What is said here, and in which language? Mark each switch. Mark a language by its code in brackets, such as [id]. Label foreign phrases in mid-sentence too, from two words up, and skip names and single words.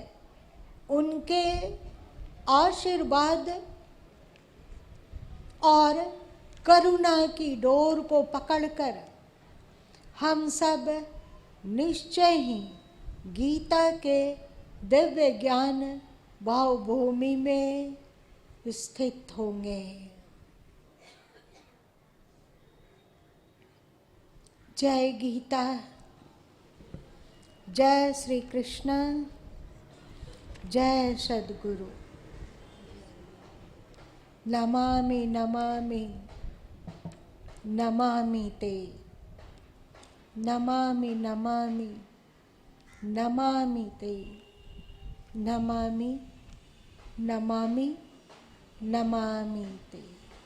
[hi] उनके आशीर्वाद और करुणा की डोर को पकड़कर हम सब निश्चय ही गीता के दिव्य ज्ञान भावभूमि में स्थित होंगे। जय गीता, जय श्री कृष्ण, जय सद्गुरु। [sa] नमामि नमामि नमामि ते, नमामि नमामि नमामि ते, नमामि नमामि नमामि ते।